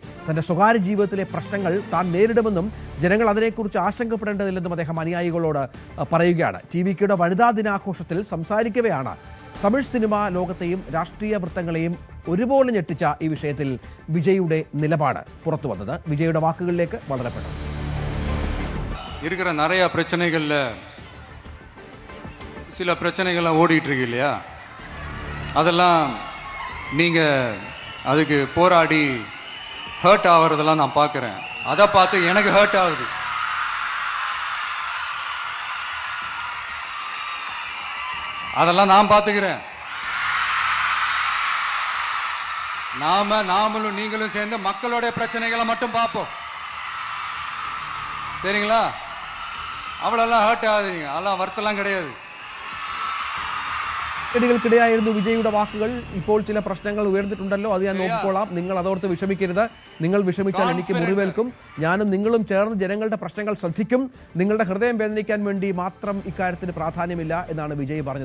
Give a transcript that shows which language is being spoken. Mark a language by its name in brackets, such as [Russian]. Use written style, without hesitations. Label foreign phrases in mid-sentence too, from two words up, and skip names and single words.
[Malayalam] തൻ്റെ സ്വകാര്യ ജീവിതത്തിലെ പ്രശ്നങ്ങൾ താൻ നേരിടുമെന്നും ജനങ്ങൾ അതിനെക്കുറിച്ച് ആശങ്കപ്പെടേണ്ടതില്ലെന്നും അദ്ദേഹം അനുയായികളോട് പറയുകയാണ്. TVKയുടെ വനിതാ ദിനാഘോഷത്തിൽ സംസാരിക്കവെയാണ് തമിഴ് സിനിമാ ലോകത്തെയും രാഷ്ട്രീയ വൃത്തങ്ങളെയും ഒരുപോലെ ഞെട്ടിച്ച ഈ വിഷയത്തിൽ വിജയുടെ നിലപാട് പുറത്തു വന്നത്. വിജയുടെ വാക്കുകളിലേക്ക് വളരെ പെട്ടെന്ന്. [Tamil] இருக்கிற நிறைய பிரச்சனைகள்ல சில பிரச்சனைகள்லாம் ஓடிட்டு இருக்கு இல்லையா, அதெல்லாம் நீங்க அதுக்கு போராடி ஹர்ட் ஆகிறதெல்லாம் நான் பார்க்குறேன். அதை பார்த்து எனக்கு ஹர்ட் ஆகுது. அதெல்லாம் நான் பார்த்துக்கிறேன். நாமளும் நீங்களும் சேர்ந்து மக்களுடைய பிரச்சனைகளை மட்டும் பார்ப்போம், சரிங்களா? அவ்வளோலாம் ஹர்ட் ஆகுதுங்க, அதெல்லாம் வருத்தலாம் கிடையாது. [Malayalam] ിടയായിരുന്നു വിജയുടെ വാക്കുകൾ. ഇപ്പോൾ ചില പ്രശ്നങ്ങൾ ഉയർന്നിട്ടുണ്ടല്ലോ, അത് ഞാൻ നോക്കിക്കോളാം, നിങ്ങൾ അതോർത്ത് വിഷമിക്കരുത്. നിങ്ങൾ വിഷമിച്ചാൽ എനിക്ക് മുറിവേൽക്കും. ഞാനും നിങ്ങളും ചേർന്ന് ജനങ്ങളുടെ പ്രശ്നങ്ങൾ ശ്രദ്ധിക്കും. നിങ്ങളുടെ ഹൃദയം വേദനിക്കാൻ വേണ്ടി മാത്രം ഇക്കാര്യത്തിന് പ്രാധാന്യമില്ല എന്നാണ് വിജയ് പറഞ്ഞത്.